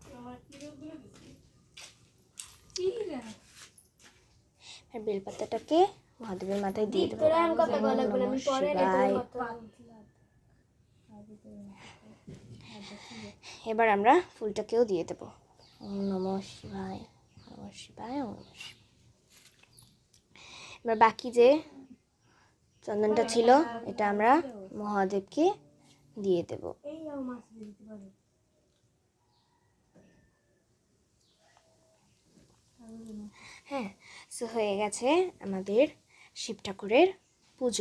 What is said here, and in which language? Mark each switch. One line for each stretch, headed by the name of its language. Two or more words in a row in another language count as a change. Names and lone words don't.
Bangla: আর বেলপাতাটাকে মহাদেবের মাথায় দিয়ে দেবো। এবার আমরা ফুলটাকেও দিয়ে দেবো।
Sanskrit: ওম নমঃ শিবায়, নমঃ শিবায়, ওম নমঃ শিবায়।
Bangla: এবার বাকি যে চন্দনটা ছিল এটা আমরা মহাদেবকে দিয়ে দেব। হ্যাঁ, সো হয়ে গেছে আমাদের শিব ঠাকুরের পুজো।